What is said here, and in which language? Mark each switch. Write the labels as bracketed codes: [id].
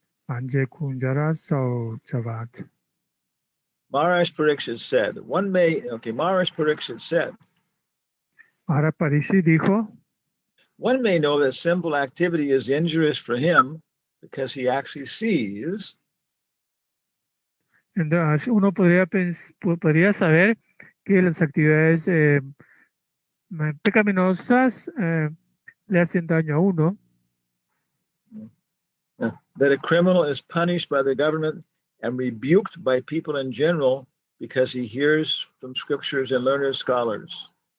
[sa] Anje kunjara so chavat. [en] Maharaj Pariksit said, Maharaj Pariksit said, [es] Maharaj Pariksit dijo, [en] one may know that simple activity is injurious for him because he actually sees [es] entonces uno podría saber que las actividades pecaminosas le hacen daño a uno, [en] that a criminal is punished by the government and rebuked by people in general because he hears from scriptures and learned scholars.